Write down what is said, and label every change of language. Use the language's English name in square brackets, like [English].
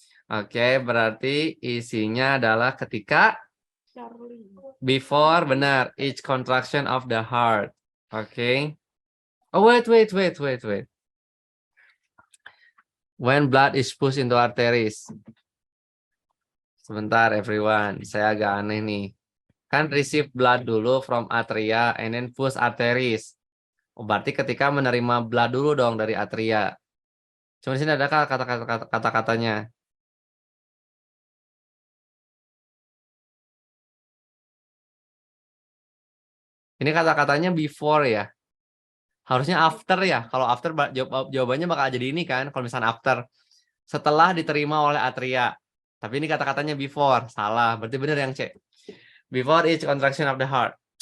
[Indonesian] Oke, berarti isinya adalah ketika [English] Charlie. before, [Indonesian] benar, [English] each contraction of the heart. Oke. Oh, wait. When blood is pushed into arteries. [Indonesian] Sebentar, everyone. Saya agak aneh nih. Kan [English] receive blood [Indonesian] dulu [English] from atria and then push arteries. [Indonesian] Oh, berarti ketika menerima blood dulu dong dari atria. Cuma di sini ada kata-katanya. Ini kata-katanya before ya. Harusnya after ya. Kalau after jawabannya bakal jadi ini kan. Kalau misalnya after. Setelah diterima oleh atria. Tapi ini kata-katanya before. Salah. Berarti benar yang C. [English] Before each contraction of the heart.